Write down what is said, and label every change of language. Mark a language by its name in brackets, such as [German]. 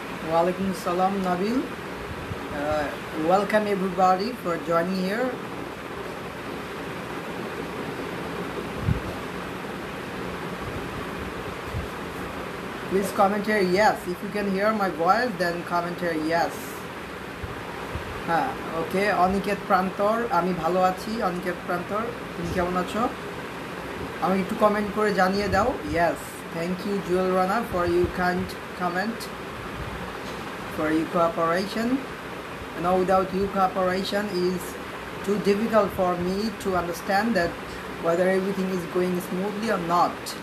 [English] Walaikum salam, Nabil. Welcome everybody for joining here. Please comment here yes. If you can hear my voice, then comment here yes. [Bangla] Okay, Aniket প্রান্তর, আমি ভালো আছি। অনিকেত প্রান্তর, তুমি কেমন আছো? আমি একটু কমেন্ট করে জানিয়ে দাও। [English] Yes, thank you Jewel Rana for your kind comment, for your cooperation. Without your cooperation is too difficult for me to understand that whether everything is going smoothly or not.